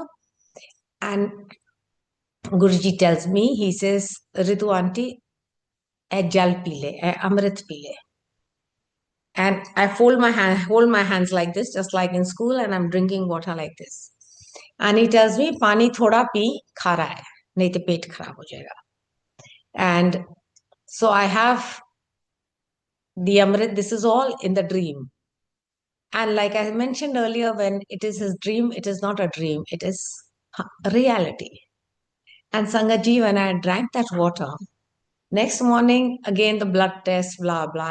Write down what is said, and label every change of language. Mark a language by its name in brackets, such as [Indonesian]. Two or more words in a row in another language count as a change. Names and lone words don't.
[English] And Guruji tells me, he says, Ritu auntie, [Hindi] जल पिले, अमृत पिले. [English] And I hold my hands like this, just like in school, and I'm drinking water like this. And he tells me, [Hindi] "पानी थोड़ा पी, खारा है, नहीं तो पेट खराब हो जाएगा." [English] And so I have the Amrit. This is all in the dream. And like I mentioned earlier, when it is his dream, it is not a dream; it is a reality. And Sangaji, when I drank that water, next morning, again the blood test, blah, blah.